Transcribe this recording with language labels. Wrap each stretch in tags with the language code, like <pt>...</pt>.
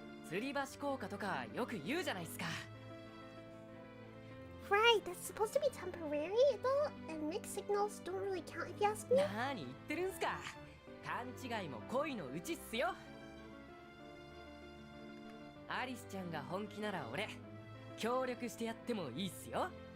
<ja>吊り橋効果とかよく言うじゃないっすか。</ja> <en>Right, that's supposed to be temporary, though, and mixed signals don't really count if you ask me.</en> <ja>何言ってるんすか。勘違いも恋のうちっすよ。アリスちゃんが本気なら俺協力してやってもいいっすよ。</ja>